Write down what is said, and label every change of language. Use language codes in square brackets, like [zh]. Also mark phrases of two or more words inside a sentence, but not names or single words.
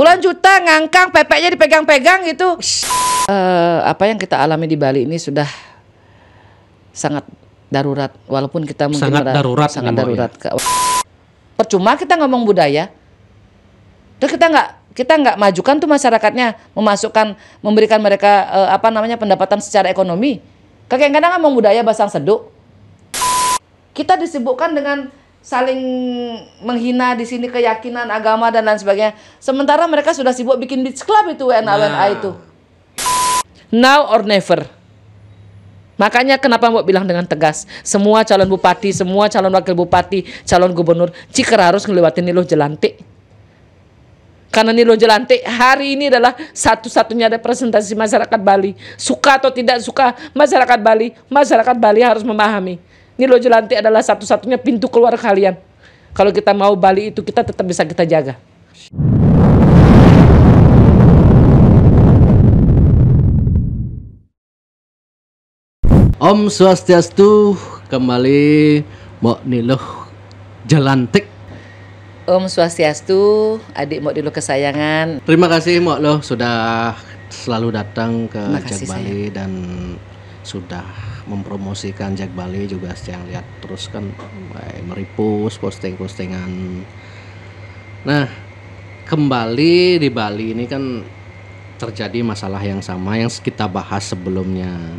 [id] Puluhan juta, ngangkang, pepeknya dipegang-pegang gitu. Apa yang kita alami di Bali ini sudah sangat darurat, walaupun kita mungkin sangat darurat. Ya. Percuma kita ngomong budaya, terus kita nggak majukan tuh masyarakatnya, memberikan mereka pendapatan secara ekonomi. Kadang-kadang ngomong budaya [ban] basang seduk. [id] Kita disibukkan dengan saling menghina di sini keyakinan agama dan lain sebagainya. Sementara mereka sudah sibuk bikin beach club itu WNA itu. [en] Now or never. [id] Makanya kenapa mau bilang dengan tegas, semua calon bupati, semua calon wakil bupati, calon gubernur, jika harus ngelewatin Nilo Jelantik. Karena Nilo Jelantik hari ini adalah satu-satunya representasi masyarakat Bali. Suka atau tidak suka masyarakat Bali harus memahami. Nilo Jelantik adalah satu-satunya pintu keluar kalian. Kalau kita mau Bali itu kita tetap bisa kita jaga. Om Swastiastu, kembali Mbok Nilo Jelantik. Om Swastiastu, adik Mbok Nilo kesayangan. Terima kasih Mbok Lo sudah selalu datang ke Jak Bali dan sudah mempromosikan Jak Bali juga. Yang lihat terus kan merepost posting-postingan. Nah, kembali di Bali ini kan terjadi masalah yang sama yang kita bahas sebelumnya.